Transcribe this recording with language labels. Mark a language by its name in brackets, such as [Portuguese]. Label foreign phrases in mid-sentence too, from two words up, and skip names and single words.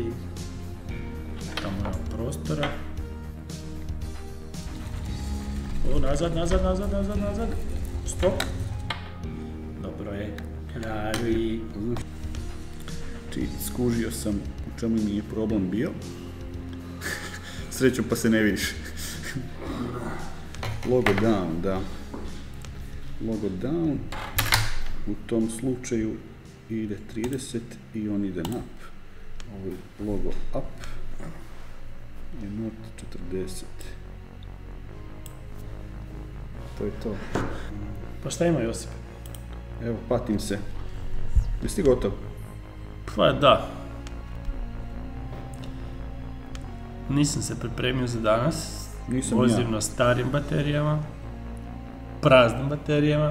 [Croatian] Tamo imam prostora. Nazad. Stop. Dobro je. Radi. Skužio sam u čemu mi je problem bio. Srećom pa se ne vidiš. [English] Logo down, da. Logo down. [Croatian] U tom slučaju ide 30 i on ide up. Ovo [English] logo up [Croatian] je not 40. To je to. Pa šta ima Josip? Evo, patim se. Jesi ti gotov? Pa da. Nisam se pripremio za danas. Vozim na starim baterijama, praznim baterijama.